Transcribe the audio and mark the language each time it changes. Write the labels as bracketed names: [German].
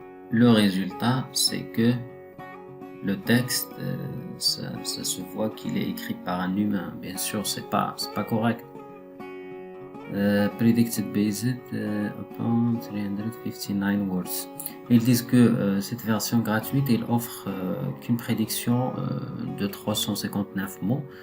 [French] Le résultat, c'est que le texte, ça se voit qu'il est écrit par un humain. Bien sûr, c'est pas correct. [English] Predicted based upon 359 words. [French] Ils disent que cette version gratuite, elle offre qu'une prédiction de 359 mots.